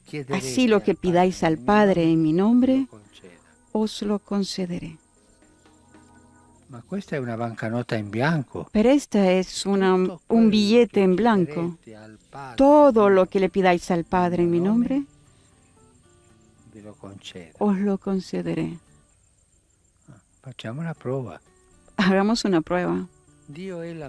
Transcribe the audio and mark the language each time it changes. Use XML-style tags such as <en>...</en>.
<es>Así lo que pidáis al Padre en mi nombre, os lo concederé.</es> <it>Ma questa è una bancanota in bianco.</it> <es>Pero esta es un billete en blanco. Todo lo que le pidáis al Padre en mi nombre,</es> <it>Ve lo concedo.</it> <es>os lo concederé.</es> <it>Facciamo una prova.</it> <es>Hagamos una prueba. Dios</es>